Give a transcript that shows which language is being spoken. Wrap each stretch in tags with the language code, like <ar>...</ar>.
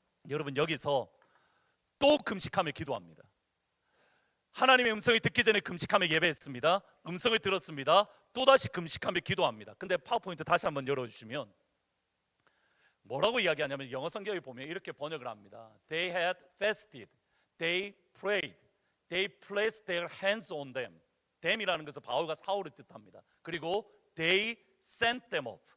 <ko>여러분, 여기서 또 금식하며 기도합니다. 하나님의 음성을 듣기 전에 금식하며 예배했습니다. 음성을 들었습니다. 또다시 금식하며 기도합니다. 근데 파워포인트 다시 한번 열어주시면 뭐라고 이야기하냐면, 영어 성경에 보면 이렇게 번역을 합니다.</ko> <en>They had fasted, they prayed, they placed their hands on them.</en> <ko>them이라는 것은 바울과 사울을 뜻합니다. 그리고</ko> <en>they sent them off.</en>